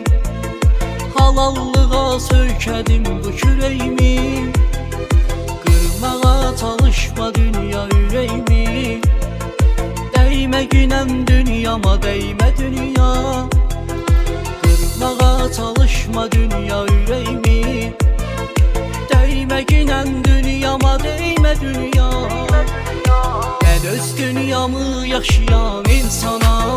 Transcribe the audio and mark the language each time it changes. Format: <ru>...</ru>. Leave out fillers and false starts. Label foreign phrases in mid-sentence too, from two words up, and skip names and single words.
<az>Halallığa söykədim bu kürəyimi. Qırmağa çalışma dünya ürəyimi.</az> <tr>Değme gülen dünyama, değme dünya.</tr> <az>Qırmağa çalışma dünya ürəyimi.</az> <tr>Değme gülen dünyama, değme dünya. Ben öz dünyamı yaşayan insanam.</tr>